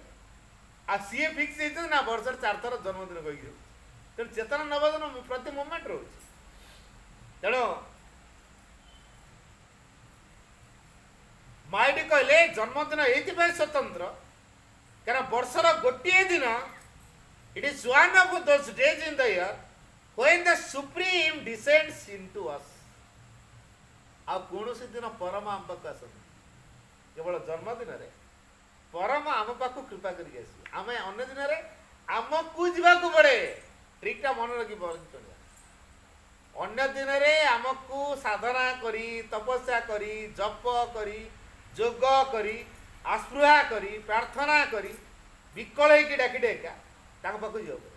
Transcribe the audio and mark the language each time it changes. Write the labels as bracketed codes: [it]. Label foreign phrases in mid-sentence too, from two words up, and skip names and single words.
[or] ଆଉ ସିଏ ଫିକ୍ସ ହେଇଛନ୍ତି ନା ବର୍ଷରେ 4 ଥର ଜନ୍ମଦିନ କହିକି ରହୁଛି। ତେଣୁ ଚେତନା ନବଜନ୍ମ ପ୍ରତି ମୋମେଣ୍ଟ ରହୁଛି। ତେଣୁ ମା ଏଠି କହିଲେ ଜନ୍ମଦିନ ଏଇଥିପାଇଁ ସ୍ୱତନ୍ତ୍ର କାରଣ ବର୍ଷର ଗୋଟିଏ ଦିନ, [en] it is one of those days in the year when the Supreme descends into us। [or] ଆଉ କୌଣସି ଦିନ ପରମ ଆମ ପାଖକୁ ଆସନ୍ତି, କେବଳ ଜନ୍ମଦିନରେ ପରମ ଆମ ପାଖକୁ କୃପା କରିକି ଆସିବେ। ଆମେ ଅନ୍ୟ ଦିନରେ ଆମକୁ ଯିବାକୁ ପଡ଼େ। ଠିକଟା ମନେ ରଖି ଚଳିବା। ଅନ୍ୟ ଦିନରେ ଆମକୁ ସାଧନା କରି, ତପସ୍ୟା କରି, ଜପ କରି, ଯୋଗ କରି, ଆସ୍ପୃହା କରି, ପ୍ରାର୍ଥନା କରି, ବିକଳ ହେଇକି ଡାକି ଡାକା ତାଙ୍କ ପାଖକୁ ଯିବାକୁ ପଡ଼େ।